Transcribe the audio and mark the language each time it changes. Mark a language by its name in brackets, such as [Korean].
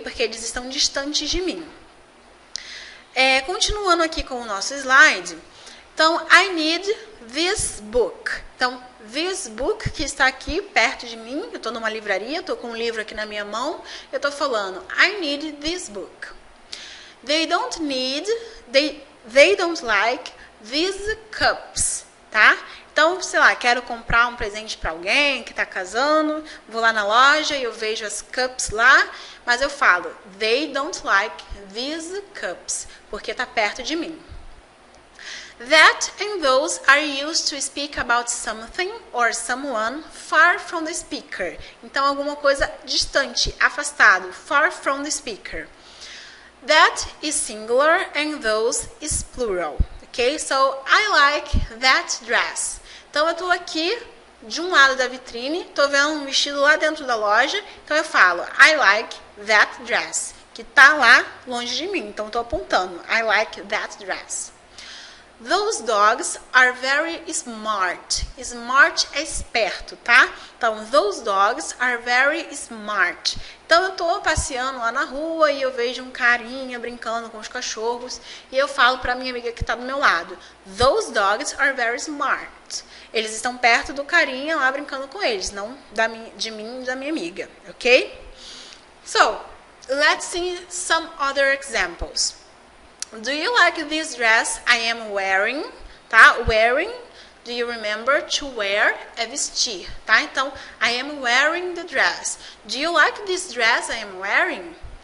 [Portuguese] Porque eles estão distantes de mim. Continuando aqui com o nosso slide, então, [English] I need this book. [Portuguese] Então, this book, que está aqui perto de mim, eu estou numa livraria, estou com um livro aqui na minha mão, eu estou falando, [English] I need this book. They don't like these cups, tá? [Portuguese] Então, sei lá, quero comprar um presente para alguém que está casando, vou lá na loja e eu vejo as cups lá, mas eu falo, [English] they don't like these cups, [Portuguese] porque está perto de mim. [English] That and those are used to speak about something or someone far from the speaker. [Portuguese] Então, alguma coisa distante, afastado, [English] far from the speaker. That is singular and those is plural. Okay, so I like that dress. [Portuguese] Então, eu estou aqui de um lado da vitrine, estou vendo um vestido lá dentro da loja, então eu falo, [English] I like that dress, [Portuguese] que está lá longe de mim, então estou apontando, I like that dress. [English] Those dogs are very smart. [Portuguese] Smart é esperto, tá? [English] Então, those dogs are very smart. [Portuguese] Então, eu estou passeando lá na rua e eu vejo um carinha brincando com os cachorros e eu falo para minha amiga que está do meu lado, [English] those dogs are very smart. [Portuguese] Eles estão perto do carinha lá brincando com eles, não de mim e da minha amiga, ok? [English] So, let's see some other examples. Do you like this dress I am wearing? Tá? Wearing, do you remember? To wear [Portuguese] é vestir, tá? [English] Então, I am wearing the dress. Do you like this dress I am wearing?